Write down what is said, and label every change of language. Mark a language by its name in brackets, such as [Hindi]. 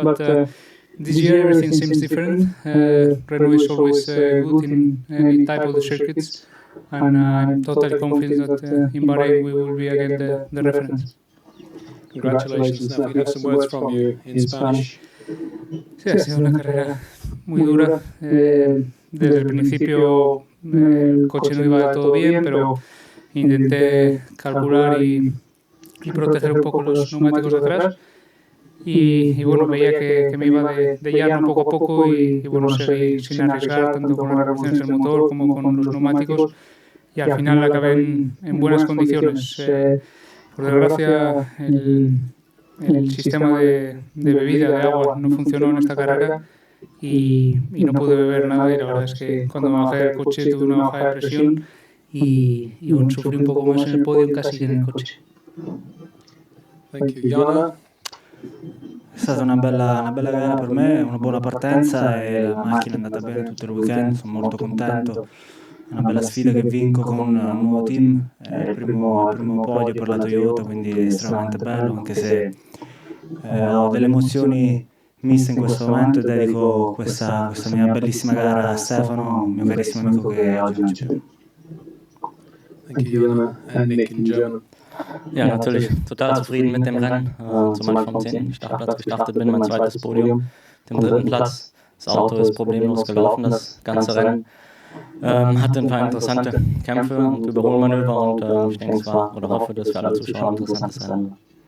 [English] But this year everything seems different. Renault is always good in any type of the circuits, and I'm totally confident that in Bahrain we will be again the reference. Congratulations. Now we have some words from you in Spanish. [Spanish] Sí, ha sido una carrera muy dura. Desde el principio el coche no iba del todo bien, pero intenté calcular y proteger un poco los neumáticos de atrás. Y bueno, veía que me iba de llano poco a poco y bueno, seguí sin arriesgar tanto con las revoluciones del motor como con los neumáticos, y al final acabé en buenas condiciones. Por desgracia el sistema de bebida de agua no funcionó en esta carrera y no pude beber nada, y la verdad es que cuando me bajé del coche tuve una bajada de presión y bueno, sufrí un poco más en el podio casi que en el coche. [English] Thank you. Jana? [Italian] È stata una bella gara per me, una buona partenza e la macchina è andata bene tutto il weekend, sono molto contento. È una bella sfida che vinco con un nuovo team, è il primo podio per la Toyota, quindi è estremamente bello, anche se ho delle emozioni miste in questo momento, e dedico questa mia bellissima gara a Stefano, un mio carissimo amico che oggi non c'è più. [English] Thank you, Jana. And Nick in German. [German] Ja, natürlich total zufrieden mit dem Rennen, zumal ich vom 10. Startplatz gestartet bin, mein zweites Podium, dem 3. Platz. Das Auto ist problemlos gelaufen, das ganze Rennen. Hatte ein paar interessante Kämpfe und Überholmanöver, und ich denke, es war oder hoffe, dass für alle Zuschauer ein interessantes Rennen war.